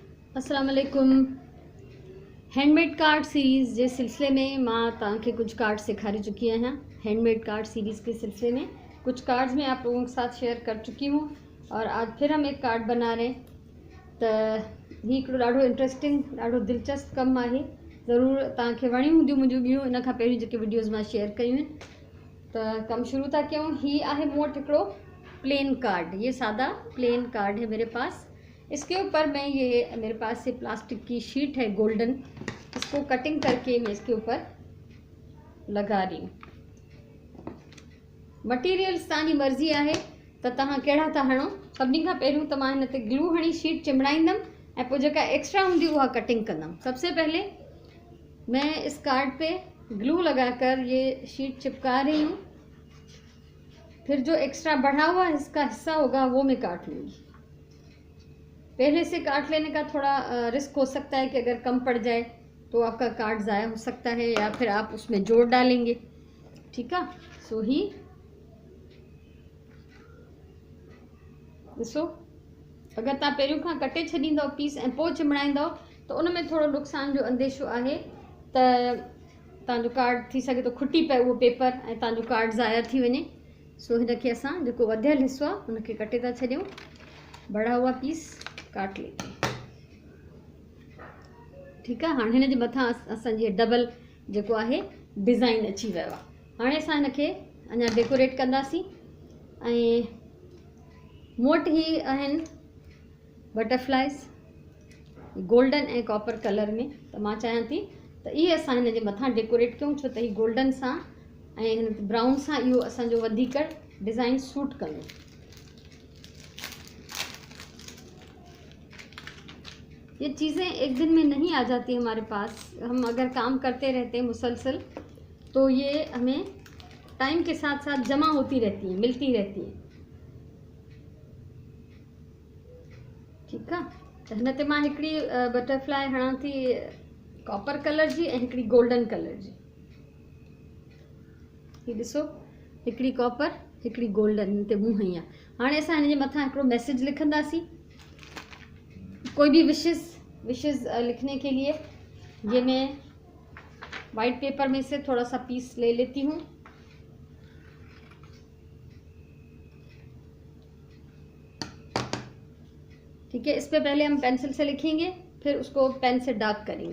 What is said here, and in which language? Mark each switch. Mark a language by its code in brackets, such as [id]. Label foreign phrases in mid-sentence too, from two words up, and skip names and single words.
[ar] السلام عليكم. [en] handmade card series [sd] जे सिलसिले में मां तव्हांखे कुछ कार्ड सेखारे चुकी आहियां। [en] handmade card series [hi] के सिलसिले में कुछ कार्ड्स मैं आप लोगों के साथ शेयर कर चुकी हूँ और आज फिर हम एक कार्ड बना रहे हैं। [sd] तो ही हिकिड़ो ॾाढो इंट्रस्टिंग ॾाढो दिलचस्प कमु आहे। ज़रूरु तव्हांखे वणियूं हूंदियूं मुंहिंजूं ॿियूं इन खां पहिरियों जेके वीडियोज़ मां शेयर कयूं आहिनि। तो कम शुरू था क्यों। ही आहे मूं वटि हिकिड़ो प्लेन कार्ड, [hi] ये सादा प्लेन कार्ड है मेरे पास। इसके ऊपर मैं ये मेरे पास से प्लास्टिक की शीट है गोल्डन, इसको कटिंग करके मैं इसके ऊपर लगा रही हूँ। [sd] मटीरियल्स तव्हांजी मर्ज़ी आहे तो तव्हां कहिड़ा था हणो। सभिनी खां पहिरियों तो मां हिन ते ग्लू हणी शीट चिमड़ाईंदमि ऐं पोइ जेका एक्स्ट्रा हूंदी उहा कटिंग कंदमि। [hi] सबसे पहले मैं इस कार्ड पे ग्लू लगाकर ये शीट चिपका रही हूँ। फिर जो एक्स्ट्रा बढ़ा हुआ इसका हिस्सा होगा वो मैं काट लूँगी। पहले से काट लेने का थोड़ा रिस्क हो सकता है कि अगर कम पड़ जाए तो आपका कार्ड ज़ाया हो सकता है या फिर आप उसमें जोड़ डालेंगे। [sd] ठीक है, सो ही ॾिसो, अगर तव्हां पहिरियों खां कटे छॾींदव पीस ऐं पोइ चिमड़ाईंदव तो उन में थोड़ो नुक़सान जो अंदेशो आहे त तव्हांजो कार्ड थी सके तो खुटी पए उहो पेपर ऐं तव्हांजो कार्ड ज़ाया थी वञे। सो हिनखे असां जेको वधियल हिस्सो आहे हुनखे कटे था छॾियूं, [hi] बड़ा हुआ पीस काट लेते हैं। [sd] ठीक है, हाँ हिन जे मथां असांजी डबल जेको आहे डिज़ाइन अची वियो आहे। हाणे असां हिनखे अञा डेकोरेट कंदासीं ऐं मूं वटि ही आहिनि बटरफ्लाइज़ गोल्डन ऐं [en] copper color [sd] में। तो मां चाहियां थी त इहे असां हिन जे मथां डेकोरेट कयूं, छो त ही गोल्डन सां ऐं हिन ब्राउन सां इहो असांजो वधीक डिज़ाइन सूट कंदो। [hi] ये चीज़ें एक दिन में नहीं आ जाती हमारे पास। हम अगर काम करते रहते हैं मुसलसल तो ये हमें टाइम के साथ साथ जमा होती रहती हैं, मिलती रहती हैं। [sd] ठीक है, तो हिन ते मां हिकिड़ी बटरफ्लाई हणां थी [en] copper color [sd] जी ऐं हिकिड़ी [en] golden color [sd] जी। ही ॾिसो, हिकिड़ी कॉपर हिकिड़ी गोल्डन हिन ते मूं हई आहे। हाणे असां हिन जे मथां हिकिड़ो मैसेज लिखंदासीं। [hi] कोई भी विशेज़ लिखने के लिए ये मैं वाइट पेपर में से थोड़ा सा पीस ले लेती हूँ। ठीक है, इस पे पहले हम पेंसिल से लिखेंगे, फिर उसको पेन से डार्क करेंगे।